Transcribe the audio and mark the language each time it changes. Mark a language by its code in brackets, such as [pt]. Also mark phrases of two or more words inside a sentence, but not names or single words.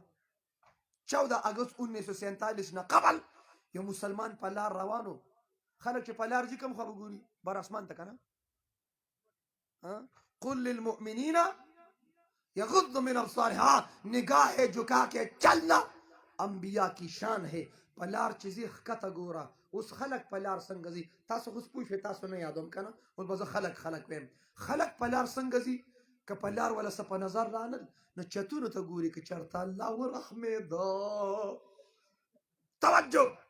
[ps] 14 اګست 1947 نه قبل یو مسلمان په لار روانو. خلک چې په لار ځي کوم خوا به ګوري؟ بر اسمان ته که نه. [ar] قل للمؤمنین یغضوا من ابصارهم. [ur] نگاہ جھکا کے چلنا انبیاء کی شان ہے. [ps] په لار چې ځي ښکته ګوره. اوس خلک په لار څنګه ځي؟ تاسو خو پوه شوئ، تاسو نه یادوم که نه. اوس به زه خلک ویم. خلک په لار څنګه ځي؟ که په لار ولا څه په نظر رانل نو چتونو ته ګوري که چېرته الله ورحمېده. توجه.